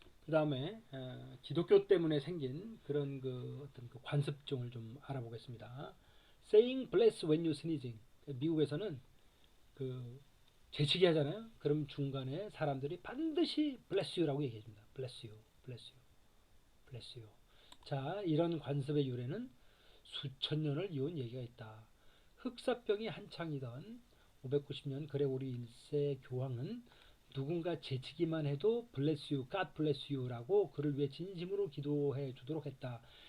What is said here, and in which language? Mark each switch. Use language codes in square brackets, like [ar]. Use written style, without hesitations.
[ko] 다음에 기독교 때문에 생긴 그런 그 어떤 그 관습종을 좀 알아보겠습니다. [en] Saying bless when you sneezing. [ko] 미국에서는 그 재치기 하잖아요. 그럼 중간에 사람들이 반드시 [en] bless you [ko] 라고 얘기해줍니다. [en] bless you, bless you, bless you. [ko] 자, 이런 관습의 유래는 수천 년을 이은 얘기가 있다. 흑사병이 한창이던 590년 그레고리 1세 교황은 누군가 재치기만 해도 [en] bless you, God bless you [ko] 라고 그를 위해 진심으로 기도해 주도록 했다.